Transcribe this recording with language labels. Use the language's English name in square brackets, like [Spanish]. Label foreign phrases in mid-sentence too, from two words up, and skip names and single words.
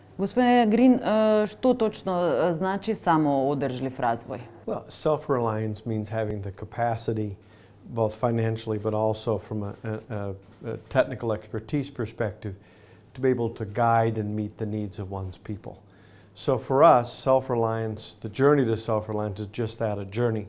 [Macedonian] Господине Грин, што точно значи само одржлив развој? [English] Well, self-reliance means having the capacity, both financially but also from a technical expertise perspective, to be able to guide and meet the needs of one's people. So for us, self-reliance, the journey to self-reliance is just that, a journey.